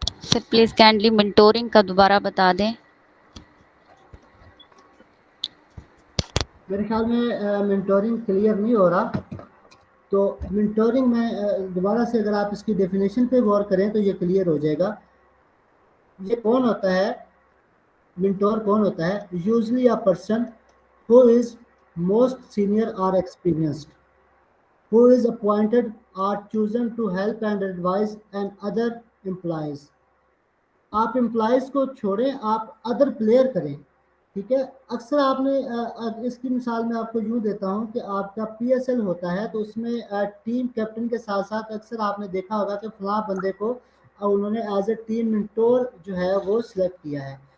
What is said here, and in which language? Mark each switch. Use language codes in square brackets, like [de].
[ur] Sir please kindly منٹورنگ کا دوبارہ بتا دیں. میرے خیال میں منٹورنگ کلیئر نہیں ہو رہا. تو منٹورنگ میں دوبارہ سے اگر آپ اس کی ڈیفینیشن پہ غور کریں تو یہ کلیئر ہو جائے گا. یہ کون ہوتا ہے؟ [en] Mentor کون ہوتا ہے؟ Usually a person who is most senior or experienced, who is appointed or chosen to help and advise and other employees. [ur] آپ امپلائز کو چھوڑیں، آپ ادر پلیئر کریں. ٹھیک ہے، اکثر آپ نے اس کی مثال میں آپ کو یوں دیتا ہوں کہ آپ کا پی ایس ایل ہوتا ہے تو اس میں ٹیم کیپٹن کے ساتھ ساتھ اکثر آپ نے دیکھا ہوگا کہ فلاں بندے کو انہوں نے [en] as a team mentor [ur] جو ہے وہ سلیکٹ کیا ہے.